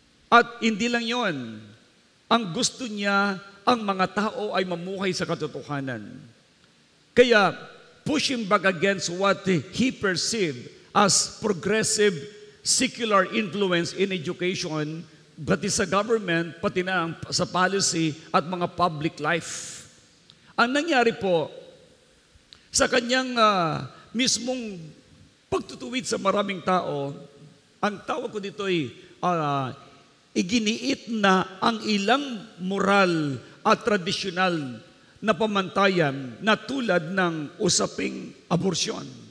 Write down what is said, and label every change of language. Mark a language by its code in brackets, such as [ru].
[tl] At hindi lang yon. Ang gusto niya, ang mga tao ay mamuhay sa katotohanan. [en] Kaya, pushing back against what he perceived as progressive secular influence in education, [tl] pati sa government, pati na sa policy at mga public life. Ang nangyari po, sa kanyang mismong pagtutuwid sa maraming tao, ang tawag ko dito ay iginiit na ang ilang moral at tradisyonal na pamantayan na tulad ng usaping aborsyon.